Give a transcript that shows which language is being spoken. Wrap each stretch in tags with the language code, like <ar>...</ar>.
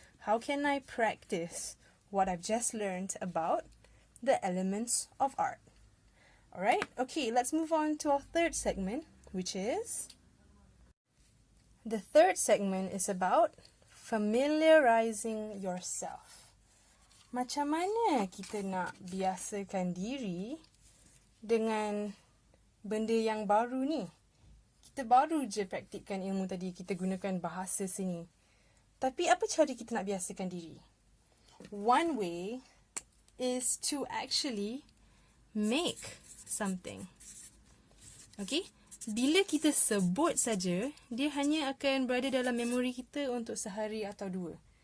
<en>How can I practice what I've just learned about the elements of art? Alright, okay, let's move on to our third segment, which is... The third segment is about familiarizing yourself.</en> <ms>Macam mana kita nak biasakan diri dengan benda yang baru ni? Kita baru je praktikkan ilmu tadi, kita gunakan bahasa seni. Tapi apa cara kita nak biasakan diri?</ms> <en>One way is to actually make something. Okay?</en> <ms>Bila kita sebut saja, dia hanya akan berada dalam memori kita untuk sehari atau dua.</ms>